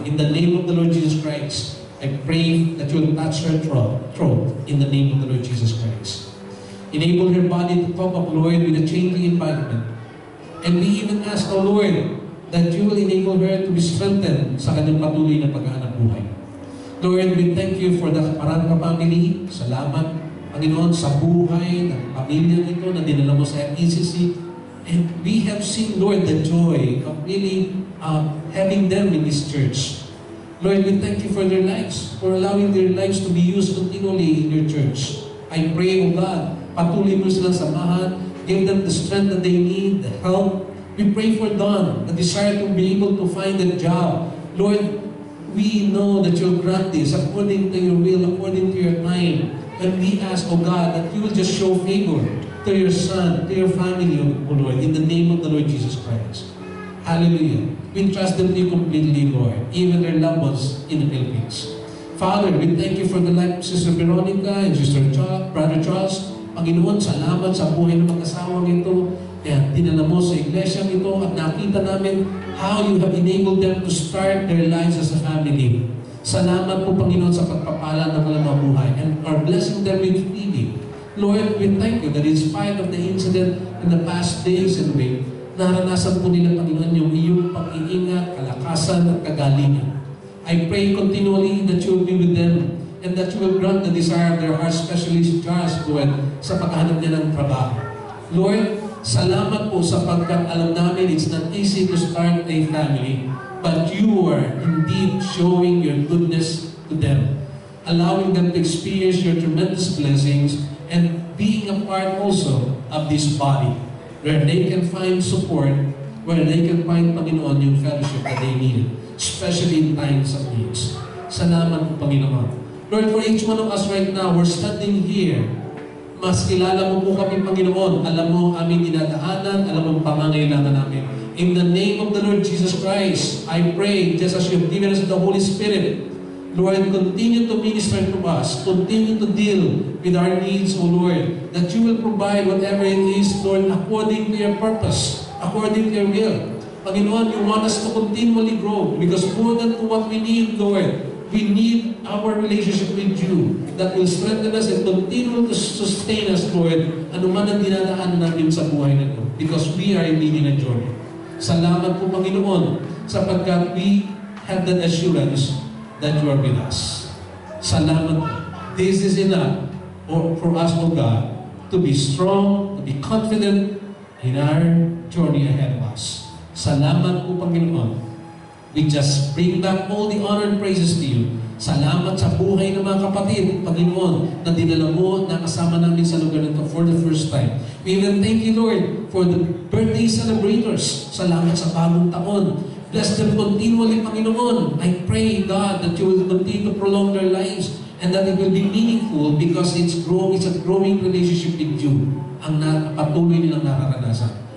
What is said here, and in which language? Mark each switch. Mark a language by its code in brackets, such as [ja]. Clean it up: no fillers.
[en] In the name of the Lord Jesus Christ, I pray that you will touch her throat in the name of the Lord Jesus Christ. Enable her body to cope up, Lord, with a changing environment. And we even ask, O Lord, that you will enable her to be strengthened [tl] sa kanyang patuloy na paghahanap buhay. [en] Lord, we thank you for the Kaparanga family. [tl] Salamat, Panginoon, sa buhay ng pamilya nito na dinala mo sa FECC. [en] And we have seen, Lord, the joy of really having them in this church. Lord, we thank you for their lives, for allowing their lives to be used continually in your church. I pray, O God, [tl] patuloy mo silang samahan, [en] give them the strength that they need, the help. We pray for Don, the desire to be able to find a job. Lord, we know that you'll grant this according to your will, according to your time. And we ask, O God, that you will just show favor to your son, to your family, O Lord, in the name of the Lord Jesus Christ. Hallelujah. We trust them to you completely, Lord, even their loved ones in the Philippines. Father, we thank you for the life of Sister Veronica and Sister Brother Charles. [tl] Panginoon, salamat sa buhay ng mag-asawang ito. Kaya dinala mo sa iglesia ito at nakita namin [en] how you have enabled them to start their lives as a family. [tl] Salamat po, Panginoon, sa pagpapala ng kanilang buhay [en] and are blessing them with feeding. Lord, we thank you that in spite of the incident in the past days and week, [tl] naranasan po nila, Panginoon, yung iyong pag-iingat, kalakasan at kagalingan. [en] I pray continually that you will be with them and that you will grant the desire of their hearts, especially si Charles, Lord, [tl] sa paghahanap niya ng trabaho. [en] Lord, [tl] salamat po sapagkat alam namin [en] it's not easy to start a family, but you are indeed showing your goodness to them, allowing them to experience your tremendous blessings and being a part also of this body, where they can find support, where they can find, Panginoon, yung fellowship that they need, especially in times of needs. [tl] Salamat po, Panginoon. [en] Lord, for each one of us right now, we're standing here. [tl] Mas kilala mo po kami, Panginoon. Alam mo ang aming dinadaanan, alam mo ang pangangailangan namin. [en] In the name of the Lord Jesus Christ, I pray, just as you have given us the Holy Spirit, Lord, continue to minister to us, continue to deal with our needs, O Lord, that you will provide whatever it is, Lord, according to your purpose, according to your will. Panginoon, you want us to continually grow because more than to what we need, Lord, we need our relationship with you that will strengthen us and continue to sustain us, Lord, [tl] anuman ang dinadaanan natin sa buhay na ito [en] because we are leading a journey. [tl] Salamat po, Panginoon, sapagkat [en] we have that assurance that you are with us. [tl] Salamat po. [en] This is enough for us, O God, to be strong, to be confident in our journey ahead of us. [tl] Salamat po, Panginoon. [en] We just bring back all the honor and praises to you. [tl] Salamat sa buhay ng mga kapatid, Panginoon, na dinala mo, na kasama namin sa lugar nito [en] for the first time. We even thank you, Lord, for the birthday celebrators. [tl] Salamat sa bagong taon. [en] Bless them continually, [tl] Panginoon. [en] I pray, God, that you will continue to prolong their lives and that it will be meaningful because it's a growing relationship with you [tl] ang patuloy nilang nararanasan.